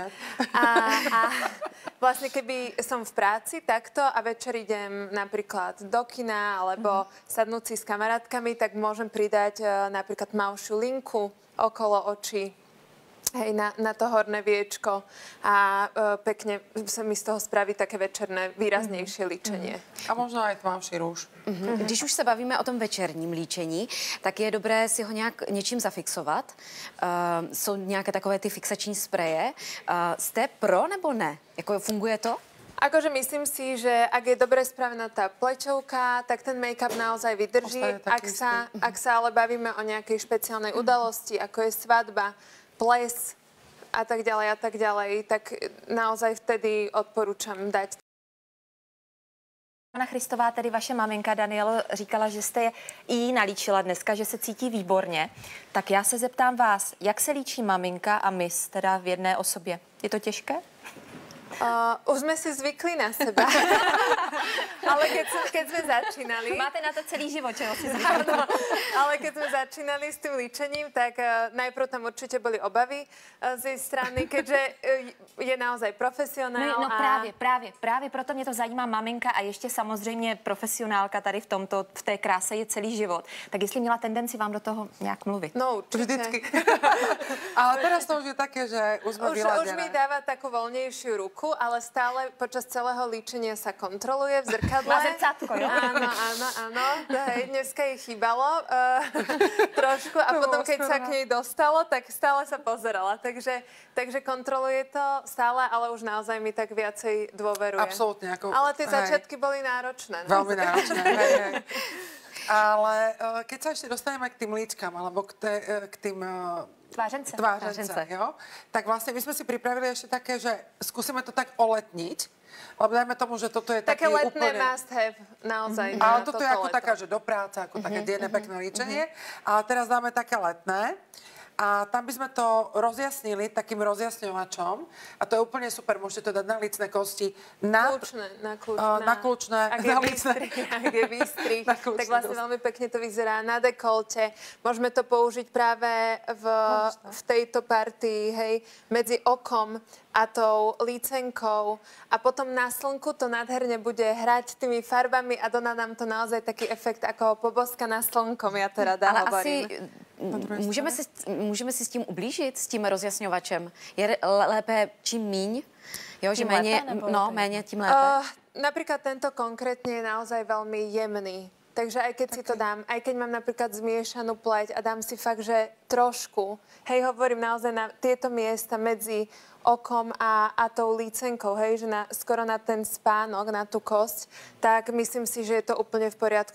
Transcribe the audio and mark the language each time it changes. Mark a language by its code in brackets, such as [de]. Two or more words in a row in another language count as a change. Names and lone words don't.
[sk] A vlastne keby som v práci takto a večer idem napríklad do kina alebo sadnúť si s kamarátkami, tak môžem pridať napríklad tmavšiu linku okolo očí. Hej, na to horné viečko a pekne sa mi z toho spraví také večerné, výraznejšie líčenie. A možno aj tmavší růž. [cs] Když už se bavíme o tom večerním líčení, tak je dobré si ho něčím zafixovat. Jsou nějaké takové ty fixační spreje. Jste pro nebo ne? Jako funguje to? [sk] Akože myslím si, že ak je dobre spravená tá plečovka, tak ten make-up naozaj vydrží. Ak sa ale bavíme o nejakej špeciálnej udalosti, ako je svadba, ples a tak ďalej, tak naozaj vtedy odporúčam dať. [cs] Ivana Christová, tedy vaše maminka Danielo, říkala, že jste jí nalíčila dneska, že se cítí výborně. Tak já se zeptám vás, jak se líčí maminka a mis teda v jedné osobě? Je to těžké? [sk] Už sme si zvykli na seba. Ale keď sme začínali... [cs] Máte na to celý život, čeho si zvykli. [sk] Ale keď sme začínali s tým líčením, tak najprv tam určite boli obavy z jej strany, keďže je naozaj profesionál. [cs] No právě proto mě to zajímá maminka a ještě samozřejmě profesionálka tady v té kráse je celý život. Tak jestli měla tendenci vám do toho nějak mluvit? [sk] No určite. [cs] Vždycky. [sk] Ale teraz to už je také, že už sme vyladené. Už mi dáva takú voľnejšiu ruku, ale stále počas celého líčenia sa kontroluje v zrkadle. [cs] Má zrcátko, jo? [sk] Áno. Hej, dneska jej chýbalo trošku a potom, keď sa k nej dostalo, tak stále sa pozerala. Takže kontroluje to stále, ale už naozaj mi tak viacej dôveruje. Absolútne. Ale tie začiatky boli náročné. Veľmi náročné. Hej. Ale keď sa ešte dostaneme k tým líčkam, alebo k tým [cs] Tvářence, jo? [sk] Tak vlastne my sme si pripravili ešte také, že skúsime to tak oletniť, lebo dajme tomu, že toto je také taký letné úplne... [en] must have, [sk] naozaj. Ale toto je ako taká, že do práce, ako také denné pekné líčenie. Ale teraz dáme také letné. A tam by sme to rozjasnili takým rozjasňovačom. A to je úplne super. Môžete to dať na lícne kosti. Na kľúčne. Ak je výstrih, tak vlastne veľmi pekne to vyzerá na dekolte. Môžeme to použiť práve v tejto partii, hej, medzi okom a tou lícenkou. A potom na slnku to nádherne bude hrať tými farbami a dodá nám to naozaj taký efekt ako poboska na slnkom, ja to rada hovorím. [cs] Můžeme si s tím ublížit, s tím rozjasňovačem? Je lépe čím míň? Jo, že méně, tím lépe? [sk] Napríklad tento konkrétne je naozaj veľmi jemný. Takže aj keď si to dám, aj keď mám napríklad zmiešanú pleť a dám si fakt, že trošku, hej, hovorím naozaj na tieto miesta medzi okom a tou lícenkou, hej, že skoro na ten spánok, na tú kosť, tak myslím si, že je to úplne v poriadku.